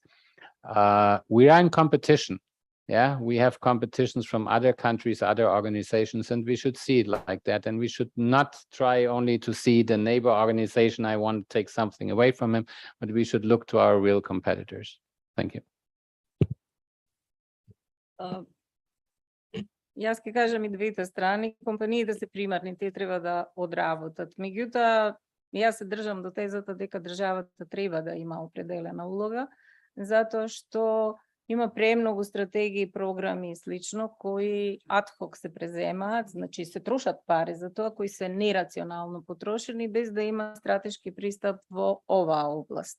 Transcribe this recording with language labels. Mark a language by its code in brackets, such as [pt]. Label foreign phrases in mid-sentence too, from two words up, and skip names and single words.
[en] We are in competition. Yeah, we have competitions from other countries, other organizations, and we should see it like that. And we should not try only to see the neighbor organization, I want to take something away from him, but we should look to our real competitors. Thank you. [mk] Јас ќе кажам и двете страни, компаниите се примарни, те треба да одработат. Меѓутоа, јас се држам до тезата дека државата треба да има определена улога, затоа што има премногу стратегии, програми и слично кои адхок се преземаат, значи се трошат пари за тоа, кои се нерационално потрошени без да има стратешки пристап во оваа област.